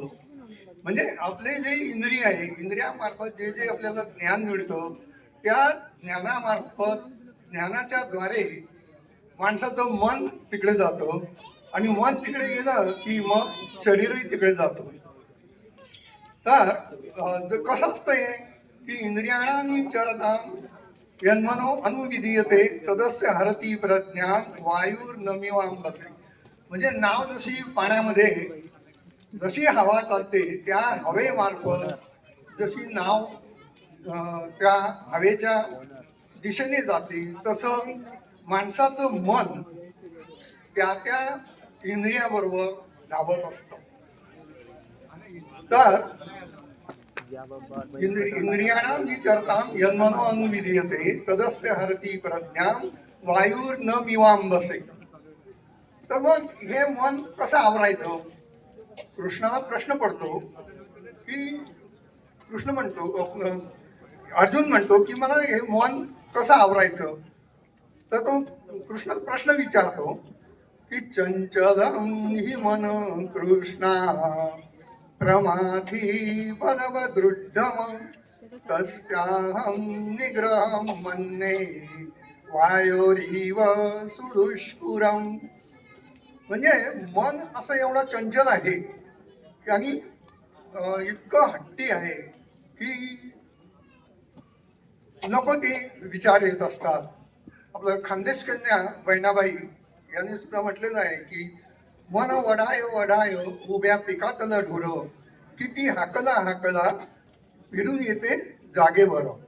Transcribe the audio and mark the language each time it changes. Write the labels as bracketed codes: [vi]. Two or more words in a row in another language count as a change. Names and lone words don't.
[mr] म्हणजे आपले जे इंद्रिय आहे, इंद्रियामार्फत जे जे आपल्याला ज्ञान मिळतं त्या ज्ञानाच्या द्वारे माणसाचं मन तिकडे जातं. आणि मन तिकडे गेलं की मग शरीरही तिकडे जातं. तर कसं असतं हे की [sa] इंद्रियाणानी चरताम यन्मनो अनुविधीयते तदस्य हरति प्रज्ञा वायुर्नमिवाम्भसि. [mr] म्हणजे नाव जशी पाण्यामध्ये जशी हवा चालते त्या हवेमार्फत जशी नाव त्या हवेच्या दिशेने जाते, तसं माणसाचं मन त्या त्या इंद्रियाबरोबर धावत असतं. तर [sa] इंद्रियाणाम जी चरताम यन्मनो अनुविधीयते तदस्य हरति प्रज्ञाम वायुर्नमिवाम्भसि. [mr] तर मग हे मन कसं आवरायचं? कृष्णाला प्रश्न पडतो की अर्जुन म्हणतो की मला हे मन कसं आवरायचं? तर तो कृष्ण प्रश्न विचारतो की [sa] चंचलम हि मन कृष्णा प्रमाथी बलवदृढम तस्याहं निग्रहं मन्ये वायोरिव सुदुष्कुरम. [mr] म्हणजे मन असं एवढं चंचल आहे आणि इतकं हट्टी आहे की नको ते विचार येत असतात. आपलं खानदेश कन्या बहिणाबाई यांनी सुद्धा म्हटलेलं आहे की [ahr] मन वडाय वडाय उभ्या पिकातलं ढोर किती हाकला फिरून येते जागेवर.